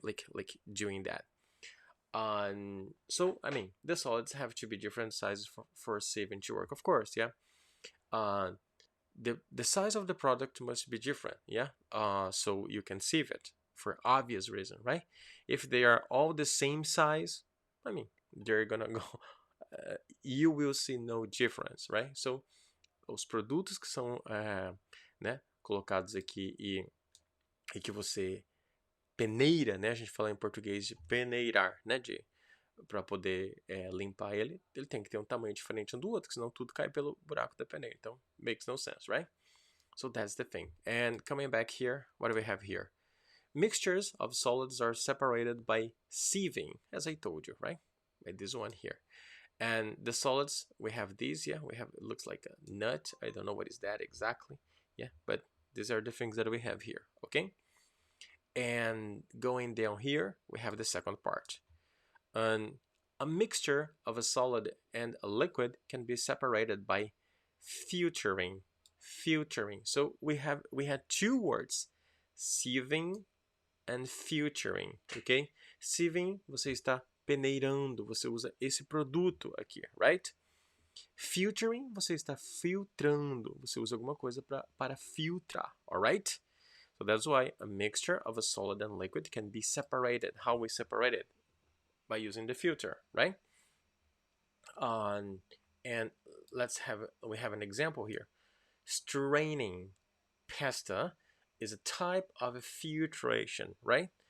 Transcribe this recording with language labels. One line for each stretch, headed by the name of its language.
English: Like doing that. So I mean, the solids have to be different sizes for sieving to work, of course. Yeah. The size of the product must be different. Yeah. So you can sieve it. for obvious reason, right? If they are all the same size, I mean, they're gonna go, you will see no difference, right?
Portuguese: So, os produtos que são, né, colocados aqui e que você peneira, né? A gente fala em português de peneirar, né? Para poder limpar ele, ele tem que ter um tamanho diferente um do outro, senão tudo cai pelo buraco da peneira.
English: Então, makes no sense, right? So that's the thing. And coming back here, what do we have here? Mixtures of solids are separated by sieving, as I told you, right? By this one here. And the solids, we have these, yeah, we have, it looks like a nut. I don't know what is that exactly, yeah, but these are the things that we have here, okay? And going down here, we have the second part. And a mixture of a solid and a liquid can be separated by filtering. Filtering. So we had two words, sieving and filtering, ok?
Portuguese: Sieving, você está peneirando, você usa esse produto aqui, right? Filtering, você está filtrando, você usa alguma coisa para filtrar, alright?
English: So that's why a mixture of a solid and liquid can be separated. How we separate it? By using the filter, right? And we have an example here. Straining pasta is a type of filtration, right?